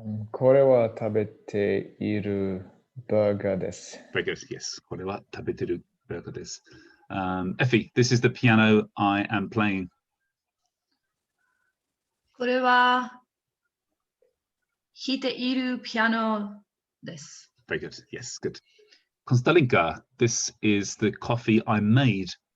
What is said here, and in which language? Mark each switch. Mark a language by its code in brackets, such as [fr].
[ja] これは食べているバーガーです。 [en] Very good. [ja] Yes, これは食べてるバーガーです。 [en] Effie, this is the piano I am playing. [ja] これは弾いているピアノです。 [en] Very good. Yes, good. Konstalinka, this is the coffee I made.